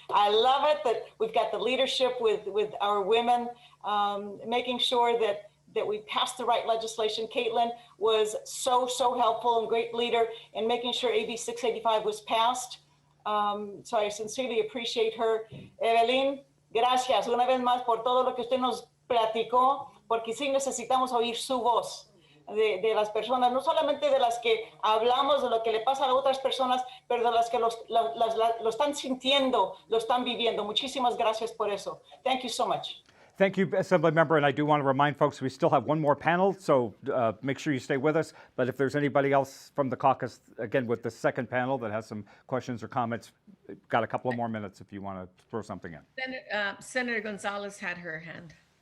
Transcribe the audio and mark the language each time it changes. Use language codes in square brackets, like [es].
[en] I love it that we've got the leadership with our women, making sure that we passed the right legislation. Caitlin was so helpful and great leader in making sure AB 685 was passed. So I sincerely appreciate her. [es] Evelyn, gracias una vez más por todo lo que usted nos platicó, porque sí necesitamos oír su voz de las personas, no solamente de las que hablamos de lo que le pasa a otras personas, pero de las que lo están sintiendo, lo están viviendo. Muchísimas gracias por eso. [en] Thank you so much. Thank you, Assemblymember, and I do want to remind folks we still have one more panel, so make sure you stay with us. But if there's anybody else from the caucus, again, with the second panel that has some questions or comments, got a couple of more minutes if you want to throw something in. Senator Gonzalez had her hand.